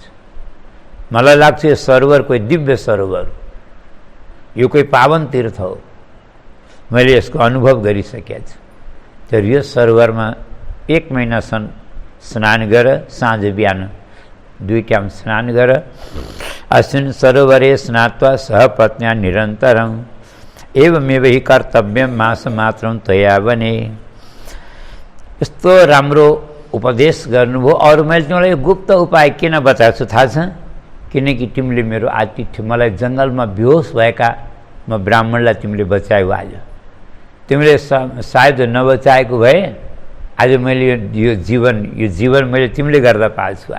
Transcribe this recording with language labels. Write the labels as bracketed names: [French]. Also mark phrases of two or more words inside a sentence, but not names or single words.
[Nepali] मलाई लाग्छ यो सरोवर कोही दिव्य सरोवर, यो कोही पावन तीर्थ हो। मैले यसको अनुभव गरिसकेको छु। तर यो सरोवरमा 1 महिनासम्म स्नान गर, साँझ बिहान 2 टाइम स्नान गर। [Sanskrit] अस्मिन् सरोवरे स्नात्वा सह पत्न्या निरन्तरम् एवमेव हि कर्तव्यं मासमात्रं त्वया वने। [Nepali] यस्तो राम्रो उपदेश गर्नुभयो। अरू मैले तिमीलाई गुप्त उपाय किन बताएको छु थाहा छ? किनकि तिमीले मेरो आतिथ्य, मलाई जङ्गलमा बेहोस भएका म ब्राह्मणलाई तिमीले बचायौ। आज तिमीले सायद नबचाएको भए आज मैले यो जीवन मैले तिमीले गर्दा पाएको छु।